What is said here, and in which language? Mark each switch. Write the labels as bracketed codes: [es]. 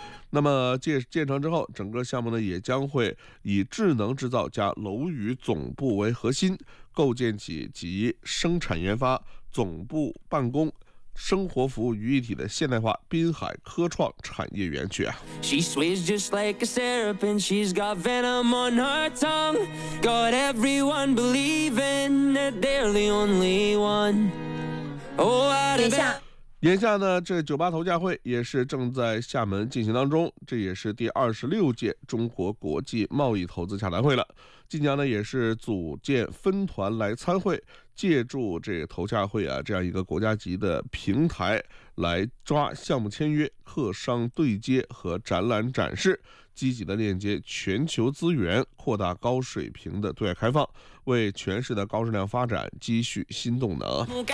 [zh] 那么建成之后，整个项目呢也将会以智能制造加楼宇总部为核心，构建起集生产研发、总部办公、生活服务于一体的现代化滨海科创产业园区啊。 [en] She sways just like a serpent, she's got venom on her tongue, got everyone believing that they're the only one. Oh, out of that. [zh] 眼下呢，这酒吧投价会也是正在厦门进行当中，这也是第26届中国国际贸易投资洽谈会了。晋江呢也是组建分团来参会，借助这个投洽会啊这样一个国家级的平台来抓项目签约、客商对接和展览展示，积极的链接全球资源，扩大高水平的对外开放，为全市的高质量发展积蓄新动能。